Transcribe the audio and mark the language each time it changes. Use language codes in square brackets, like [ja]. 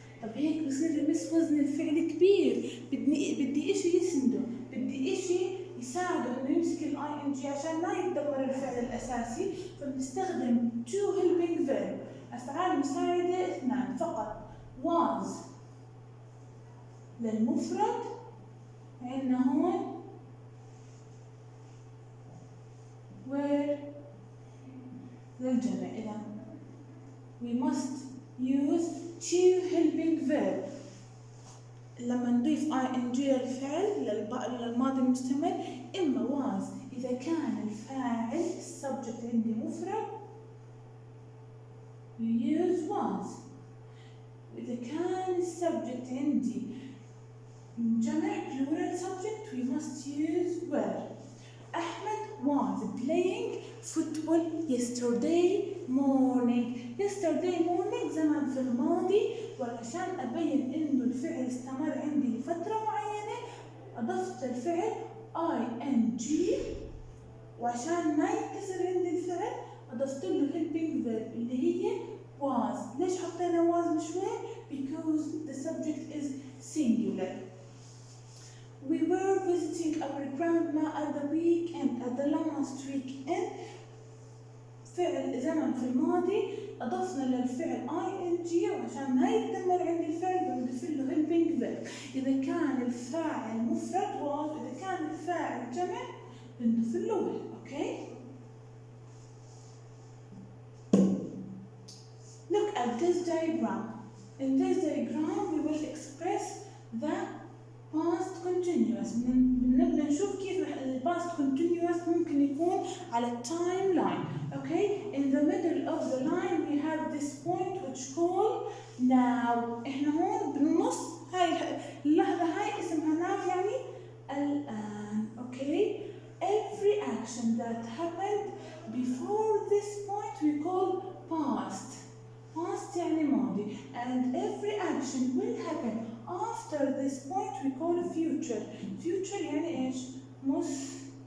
[ar] طب هيك بصير يمس وزن الفعل كبير، بدي إشي يسنده، بدي إشي يساعده إنه يمسك ing عشان ما يتدمر الفعل الأساسي، فبنستخدم [en] to helping verb، [ar] أفعال مساعدة 2 فقط. was للمفرد، عندنا هون were للجمع. [en] إذا we must use to helping verb. [ar] لما نضيف ing للفعل للماضي المستمر، إما was إذا كان الفاعل السبجكت عندي مفرد [en] we use was، [ar] وإذا كان السبجكت عندي جمع [en] plural subject we must use were. أحمد was playing football yesterday morning. [ar] yesterday morning زمن في الماضي، وعشان أبين إنه الفعل استمر عندي لفترة معينة أضفت الفعل ing، وعشان ما ينكسر عندي الفعل أضفت له helping verb اللي هي was. ليش حطينا [en] was [ar] من شوي؟ [en] because the subject is singular. We were visiting our grandma at the weekend. At the last weekend [ar] فعل زمن في الماضي أضفنا للفعل ing، وعشان ما يتدمر عند الفعل بنضيف له helping verb. إذا كان الفاعل مفرد was، وإذا كان الفاعل جمع بنضيف له will. [en] Okay? Look at this diagram. In this diagram we will express the past continuous. [ar] بنبدأ نشوف كيف الباست continuous ممكن يكون على التايم لاين. [en] Okay? In the middle of the line we have this point which called now. [ar] إحنا هون بالنص هاي اللحظة هاي اسمها now يعني الآن. [en] Okay? Every action that happened before this point we call past. [ar] Past يعني ماضي. [en] And every action will happen after this point we call future. [ar] Future يعني إيش؟ مستقبل.